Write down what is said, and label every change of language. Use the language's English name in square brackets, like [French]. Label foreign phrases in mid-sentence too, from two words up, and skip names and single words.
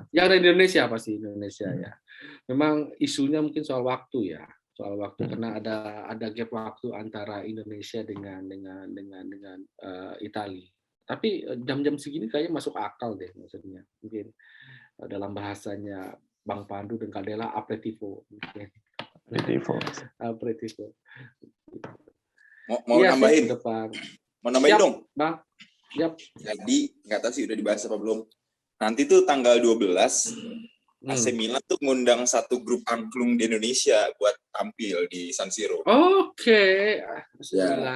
[Indonesian] Yang ada di Indonesia pasti Indonesia ya. Memang isunya mungkin soal waktu ya. Soal waktu karena ada gap waktu antara Indonesia dengan Italia. Tapi jam-jam segini kayaknya masuk akal deh, maksudnya. Mungkin dalam bahasanya Bang Pandu dan Kadela, aperitivo. Aperitivo. Mau nambahin? Mau nambahin dong? Bang. Yap. Jadi nggak tahu sih udah dibahas apa belum. Nanti tuh tanggal 12 AC Milan tuh ngundang satu grup angklung di Indonesia buat tampil di San Siro. Oke. AC Milan.